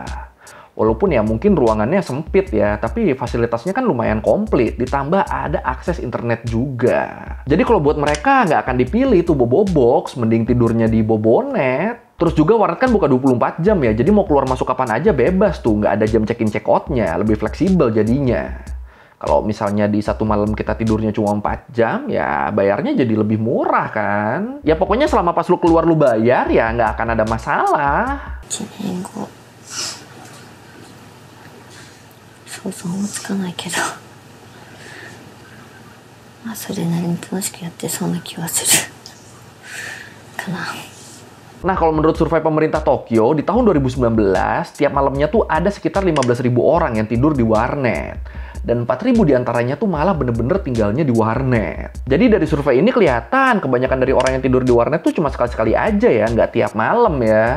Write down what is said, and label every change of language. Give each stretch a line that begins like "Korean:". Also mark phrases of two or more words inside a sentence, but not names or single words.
Indonesian: Walaupun ya mungkin ruangannya sempit ya, tapi fasilitasnya kan lumayan komplit. Ditambah ada akses internet juga. Jadi kalau buat mereka nggak akan dipilih tuh bobo box, mending tidurnya di bobonet. Terus juga warnet kan buka 24 jam ya, jadi mau keluar masuk kapan aja bebas tuh. Nggak ada jam
English: check-in check-outnya,
Indonesian: lebih fleksibel jadinya. Kalau misalnya di satu malam kita tidurnya cuma 4 jam, ya bayarnya jadi lebih murah kan. Ya pokoknya selama pas lu keluar lu bayar, ya nggak akan ada masalah.
Japanese: 想像もつかないけど、まあそれなりに楽しくやってそうな気はするかな。
Indonesian: Nah, kalau menurut survei pemerintah Tokyo, di tahun 2019, tiap malamnya tuh ada sekitar 15.000 orang yang tidur di warnet. Dan 4.000 diantaranya tuh malah bener-bener tinggalnya di warnet. Jadi dari survei ini kelihatan kebanyakan dari orang yang tidur di warnet tuh cuma sekali-sekali aja ya, nggak tiap malam ya.